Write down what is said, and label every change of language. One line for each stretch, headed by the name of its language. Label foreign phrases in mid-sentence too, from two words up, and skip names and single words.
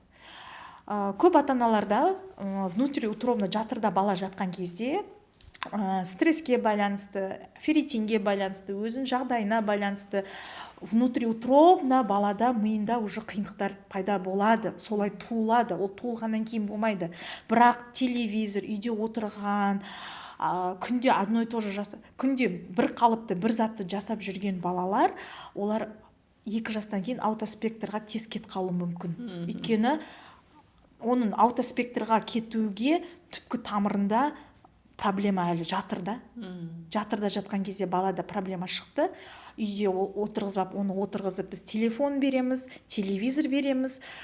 Kazakh: Көп ата-аналарда внутриутробно жатырда бала жатқан кезде стресске байланысты, ферритинге байланысты, өзінің жағдайына байланысты внутриутробно балада миында уже қиындықтар пайда болады, солай туылады. Ол туылғаннан кейін болмайды. Бірақ телевизор, үйде отырған, күнде
Russian: одно и то же
Kazakh: күнде бір қалыпты, бір затты жасап жүрген балалар, олар 2 жастан кейін аутоспектрға тез кетіп қалуы мүмкін. Өйткені оның аутоспектрға кетуге түпкі тамырында проблема әлі жатырда. Жатырда жатқан кезде балада проблема шықты. Үйде отырғызып, оны отырғызып біз телефон береміз, телевизор береміз.